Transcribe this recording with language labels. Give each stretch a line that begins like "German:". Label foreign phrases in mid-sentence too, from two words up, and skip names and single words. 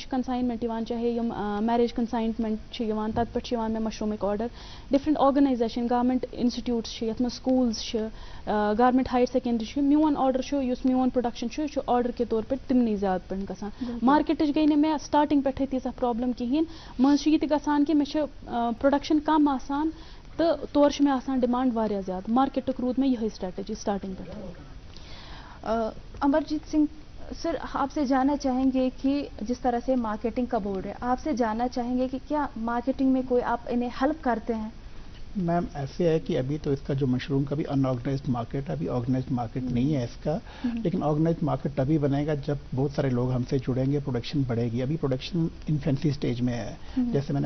Kashmiri: چھُ کنساینمنٹ یِوان چاہے یِم
English: marriage consignment
Kashmiri: چھِ یِوان تتھ پٮ۪ٹھ چھِ یِوان مےٚ مشروٗمٕکۍ آرڈر
English: different organisation government institutes
Kashmiri: چھِ یتھ منٛز سکوٗلز چھِ
English: government higher secondary
Kashmiri: چھُ میون آرڈر چھُ یُس میون پروڈکشن چھُ یہِ چھُ آرڈر کے طور پٮ۪ٹھ تِمنٕے زیادٕ پٲٹھۍ گژھان مارکیٹٕچ گٔے نہٕ مےٚ سٹاٹِنگ پٮ۪ٹھٕے تیٖژاہ پرابلم کِہیٖنۍ منٛزٕ چھُ یہِ تہِ گژھان کہِ مےٚ چھُ پروڈکشن کم آسان تہٕ تورٕ چھِ مےٚ آسان ڈِمانڈ واریاہ زیادٕ مارکیٹُک روٗد مےٚ یِہے سٹریٹجی سٹاٹِنگ پٮ۪ٹھٕے
Urdu: امرجیت سنگھ سر آپ سے جاننا چاہیں گے کہ جس طرح سے مارکیٹنگ کا بورڈ ہے آپ سے جاننا چاہیں گے کہ کیا مارکیٹنگ میں کوئی آپ انہیں ہیلپ کرتے ہیں میم ایسے ہے کہ ابھی تو اس کا جو مشروم کا بھی
English: unorganised market
Urdu: ہے ابھی
English: organised market
Urdu: نہیں ہے اس کا لیکن
English: organised market
Urdu: تبھی بنے گا جب بہت سارے لوگ ہم سے جڑیں گے پروڈکشن بڑھے گی ابھی پروڈکشن
English: infancy stage
Urdu: میں ہے جیسے میں نے